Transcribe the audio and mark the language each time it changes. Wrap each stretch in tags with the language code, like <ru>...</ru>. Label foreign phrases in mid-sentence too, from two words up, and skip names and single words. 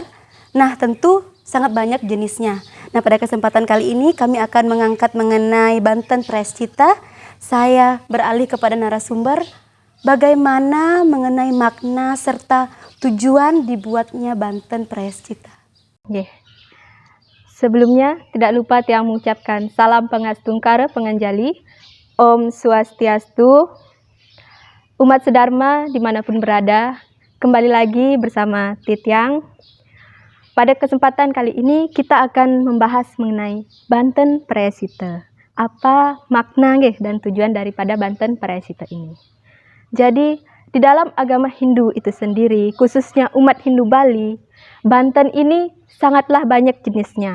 <id>Nah, tentu sangat banyak jenisnya. Nah, pada kesempatan kali ini kami akan mengangkat mengenai Banten Prayascita. Saya beralih kepada narasumber bagaimana mengenai makna serta tujuan dibuatnya Banten Prayascita. Sebelumnya tidak lupa Tiang mengucapkan salam pengastungkara penganjali. Om Swastiastu. Umat Sedharma dimanapun berada, kembali lagi bersama Titiang. Pada kesempatan kali ini kita akan membahas mengenai Banten Prayascita. Apa makna dan tujuan daripada Banten Prayascita ini. Jadi di dalam agama Hindu itu sendiri, khususnya umat Hindu Bali, Banten ini sangatlah banyak jenisnya.</id>